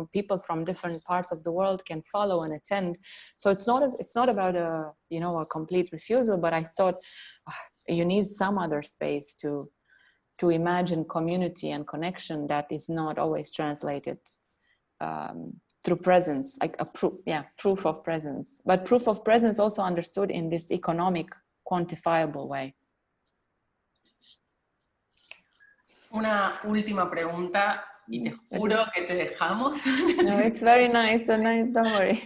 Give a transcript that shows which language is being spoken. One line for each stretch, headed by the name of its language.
English: People from different parts of the world can follow and attend. So it's not about a complete refusal, but I thought you need some other space to imagine community and connection that is not always translated through presence, like a proof of presence, but proof of presence also understood in this economic, quantifiable way.
Spanish: Una última pregunta y te juro que te dejamos.
English: No, it's very nice, don't worry.